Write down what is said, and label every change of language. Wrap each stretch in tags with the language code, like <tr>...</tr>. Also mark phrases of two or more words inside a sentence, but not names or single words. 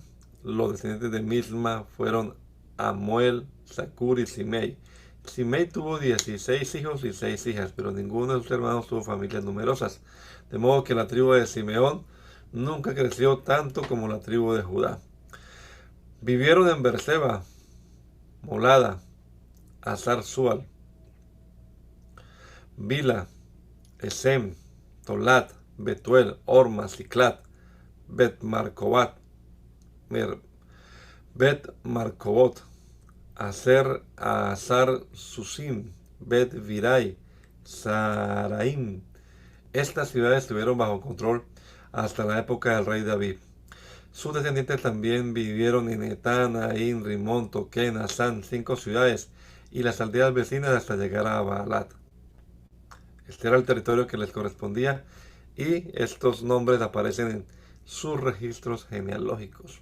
<es>Los descendientes de Misma fueron Amuel, Zacur y Simei. Simei tuvo 16 hijos y 6 hijas, pero ninguno de sus hermanos tuvo familias numerosas. De modo que la tribu de Simeón nunca creció tanto como la tribu de Judá. Vivieron en Berseba, Molada, Azar Sual, Bila, Esem, Tolat, Betuel, Orma, Ciclat, Bet Marcobot, Azar Susim, Bet Virai, Saraim. Estas ciudades estuvieron bajo control hasta la época del rey David. Sus descendientes también vivieron en Etán, Ain, Rimón, Toquén, Asán, 5 ciudades, y las aldeas vecinas hasta llegar a Baalat. Este era el territorio que les correspondía, y estos nombres aparecen en sus registros genealógicos.</es>